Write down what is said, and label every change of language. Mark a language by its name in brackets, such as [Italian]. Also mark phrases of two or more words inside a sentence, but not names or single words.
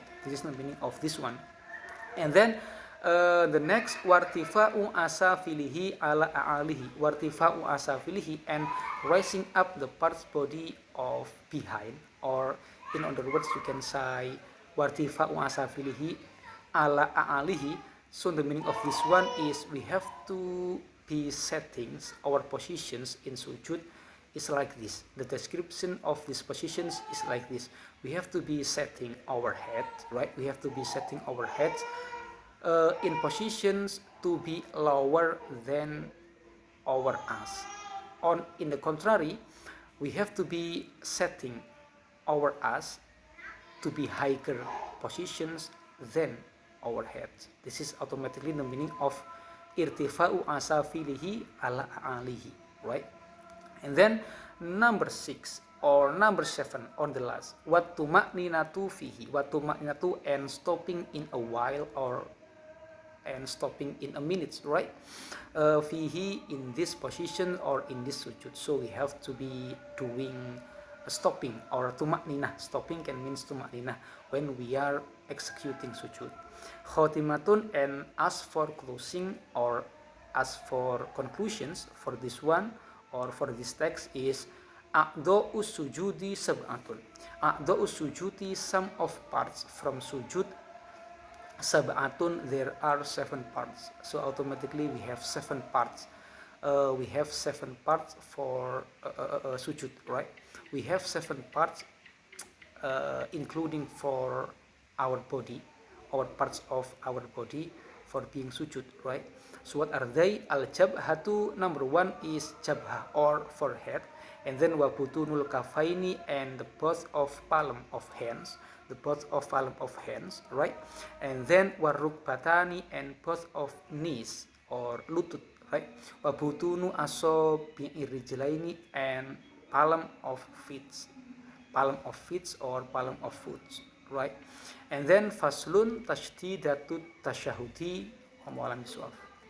[English] This is the meaning of this one. And then the next, [Arabic] وارتفاع أسافله على أعاليه. وارتفاع أسافله, [English] and raising up the parts body of behind, or in other words you can say [Arabic] وارتفاع أسافله على أعاليه. [English] So the meaning of this one is we have to be settings our positions in sujud is like this. The description of these positions is like this. We have to be setting our head, right? We have to be setting our heads in positions to be lower than our ass. In the contrary, we have to be setting our ass to be higher positions than our heads. This is automatically the meaning of [Arabic] ارتفاع أسافله على أعاليه, [English] right? And then number 6 or number 7 on the last, [Arabic] والطمأنينة فيه, [English] wattuma'ninatu and stopping in a while or and stopping in a minute, right? Fihi in this position or in this sujud. So we have to be doing a stopping or tuma'ninah. Stopping can means tuma'ninah when we are executing sujud. Khatimatun, and as for closing or as for conclusions for this one or for this text is [Arabic] أعضاء السجود سبعة. أعضاء السجود, [English] some of parts from sujud. [Arabic] Sab'atun, [English] there are 7 parts. So automatically we have 7 parts. We have 7 parts for sujud, right? We have 7 parts including for our body, our parts of our body for being sujud, right? So what are they? Al-jabhatu, number 1 is jabhah or forehead, and then [Arabic] وبطون الكفين, [English] and the both of palm of hands, the both of palm of hands, right? And then warukbatani, and both of knees or lutut, right? [Arabic] وبطون أصابع الرجلين, [English] and palm of feet, or palm of foot, right? [Arabic] And then فصل تشديدات التشهد والله أعلم بالصواب.